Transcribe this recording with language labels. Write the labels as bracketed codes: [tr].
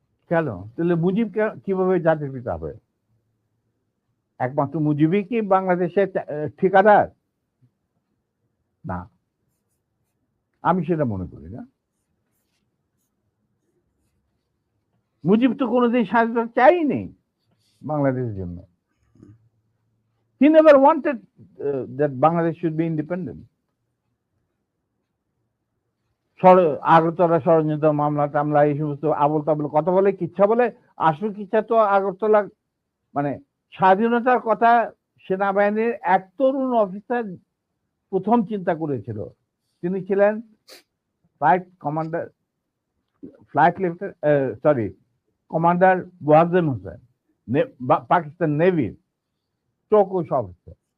[bn] কেন? তাহলে মুজিব কিভাবে জাতির পিতা হবে? একমাত্র মুজিবই কি বাংলাদেশের ঠিকাদার? না, আমি সেটা মনে করি না। মুজিব তো কোনোদিন স্বাধীনতা চাইনি বাংলাদেশের জন্য। [en] He never wanted that Bangladesh should be independent. [bn] Agartala ষড়যন্ত্র মামলা টামলা এই সমস্ত আবল তাবল কথা বলে, কিচ্ছা বলে। আসল কিচ্ছা তো আগরতলা, মানে স্বাধীনতার কথা সেনাবাহিনীর এক তরুণ অফিসার প্রথম চিন্তা করেছিল। তিনি ছিলেন flight commander, flight lieutenant, sorry, commander ওয়াজেম Hossain, Pakistan নেভির চৌকুশ officer.